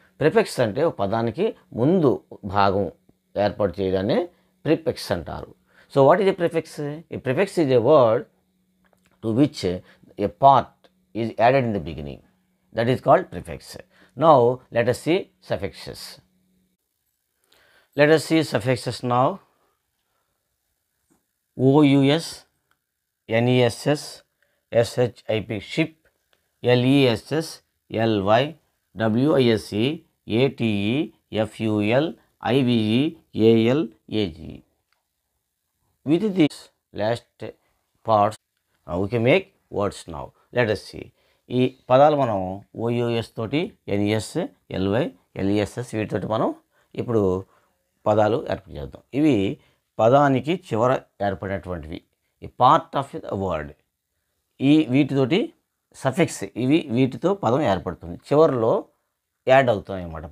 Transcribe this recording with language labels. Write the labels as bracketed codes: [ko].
[te] Prefix అంటే ఒక పదానికి ముందు భాగం ఏర్పాటు చేయడాన్ని ప్రిఫిక్స్ అంటారు. [en] So what is a prefix? A prefix is a word to which a part is added in the beginning. That is called prefix. Now let us see suffixes. Let us see suffixes now. OUS, NESS, SHIP, ship, LESS, LY, WISE, ATE, FUL, IVE, AL, AGE. With these last parts, we can make words now. Let us see. [te] ఈ పదాలు మనం ఓయూఎస్ తోటి NES LY ఎల్ఈఎస్ఎస్ వీటితోటి మనం ఇప్పుడు పదాలు ఏర్పాటు చేద్దాం. ఇవి పదానికి చివర ఏర్పడినటువంటివి, ఈ [en] Part of the word. [te] వీటితోటి సఫిక్స్, ఇవి వీటితో పదం ఏర్పడుతుంది, చివరిలో యాడ్ అవుతాయి అన్నమాట.